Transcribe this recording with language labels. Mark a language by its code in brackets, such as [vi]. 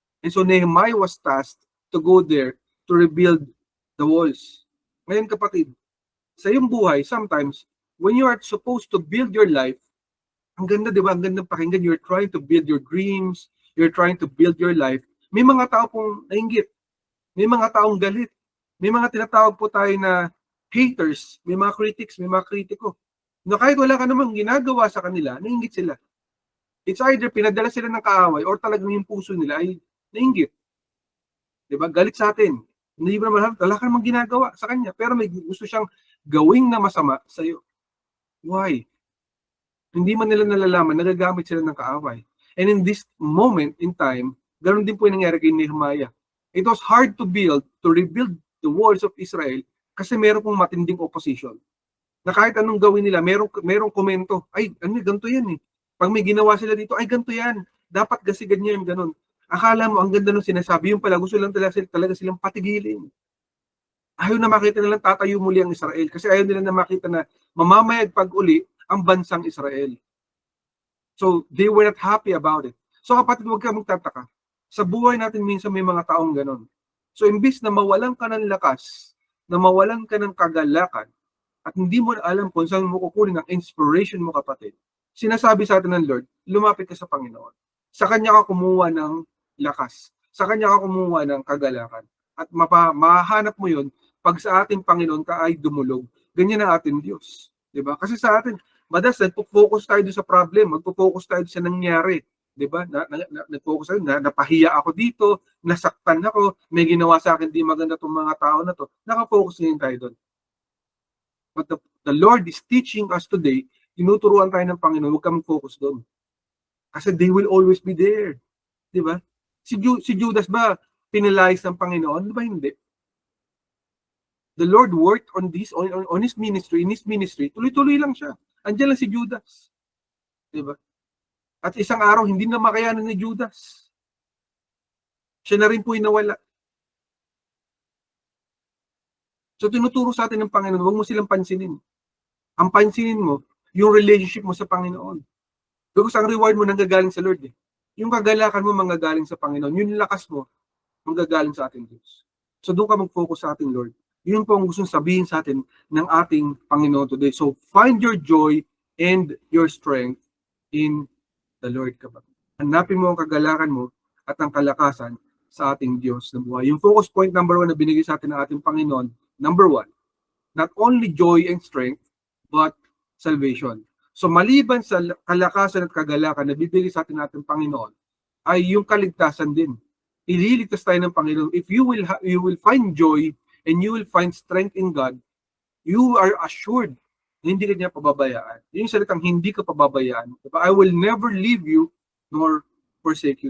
[en] And so Nehemiah was tasked to go there to rebuild the walls. [tl] Ngayon kapatid, sa iyong buhay, [en] sometimes, when you are supposed to build your life, [tl] ang ganda, di ba? Ang gandang pakinggan. [en] You're trying to build your dreams. You're trying to build your life. [tl] May mga tao pong nainggit. May mga taong galit. May mga tinatawag po tayo na haters. May mga critics, may mga kritiko. Na kahit wala ka namang ginagawa sa kanila, nainggit sila. [en] It's either [tl] pinadala sila ng kaaway or talagang yung puso nila ay nainggit. Di ba? Galit sa atin. Hindi mo naman, wala ka namang ginagawa sa kanya. Pero may gusto siyang gawing na masama sa iyo. Why? Hindi man nila nalalaman, nagagamit sila ng kaaway. [en] And in this moment in time, [tl] ganoon din po yung nangyari kay Nehemiah. [en] It was hard to rebuild the walls of Israel [tl] kasi meron pong matinding [en] opposition. [tl] Na kahit anong gawin nila, merong komento, ay, ganito yan eh. Pag may ginawa sila dito, ay, ganito yan. Dapat kasi ganyan, ganun. Akala mo, ang ganda nung sinasabi, yung pala, gusto lang talaga silang patigilin. Ayaw na makita nilang tatayo muli ang Israel kasi ayaw nila na makita na mamamayag pag uli ang bansang Israel. [en] So, they were not happy about it. [tl] So, kapatid, huwag ka magtataka. Sa buhay natin, minsan may mga taong ganon. So, imbis na mawalan ka ng lakas, na mawalan ka ng kagalakan, at hindi mo na alam kung saan mo kukunin ang inspiration mo, kapatid, sinasabi sa atin ng Lord, lumapit ka sa Panginoon. Sa Kanya ka kumuha ng lakas. Sa Kanya ka kumuha ng kagalakan. At mahanap mo yun pag sa ating Panginoon ka ay dumulog. Ganyan ang ating Diyos. Diba? Kasi sa atin, madalas nagpo-focus tayo sa problem, magpo-focus tayo sa nangyari. Diba? Nag-focus tayo, napahiya ako dito, nasaktan ako, may ginawa sa akin, di maganda itong mga tao na to. Nakafocus din tayo doon. [en] But the Lord is teaching us today, [tl] tinuturuan tayo ng Panginoon, huwag kang focus doon. Kasi [en] they will always be there. [tl] Diba? Si Judas ba, pinalayas ng Panginoon? Diba hindi? [en] The Lord worked on this, on his ministry, in his ministry, [tl] tuloy-tuloy lang siya. Andiyan lang si Judas. Diba? At isang araw, hindi na makayanan ni Judas. Siya na rin po nawala. So tinuturo sa atin ng Panginoon, huwag mo silang pansinin. Ang pansinin mo, yung relationship mo sa Panginoon. Because ang reward mo nanggagaling sa Lord. Yung kagalakan mo manggagaling sa Panginoon. Yung lakas mo, manggagaling sa ating Diyos. So doon ka mag-focus sa ating Lord. Yun po ang gustong sabihin sa atin ng ating Panginoon today. [en] So find your joy and your strength in the Lord. [tl] Hanapin mo ang kagalakan mo at ang kalakasan sa ating Diyos na buhay. Yung focus point number 1 na binigay sa atin ng ating Panginoon, number 1, [en] not only joy and strength, but salvation. [tl] So maliban sa kalakasan at kagalakan na bibigay sa atin ng ating Panginoon, ay yung kaligtasan din. Ililigtas tayo ng Panginoon. [en] If you will find joy and you will find strength in God, you are assured [tl] na hindi ka niya pababayaan. Yung salitang hindi ka pababayaan. Diba? [en] I will never leave you nor forsake you.